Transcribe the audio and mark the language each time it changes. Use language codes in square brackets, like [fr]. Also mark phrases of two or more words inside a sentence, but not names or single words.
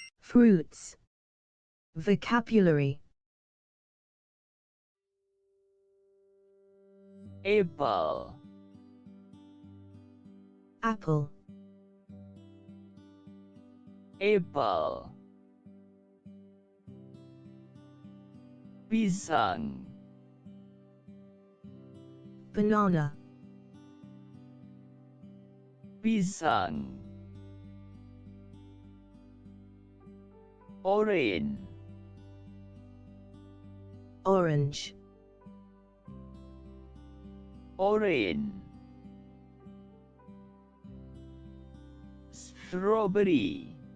[en] Fruits. Vocabulary. Apple. Apple. Apple. Pisang. Banana. Pisang. Orange. Orange. Orange. Strawberry.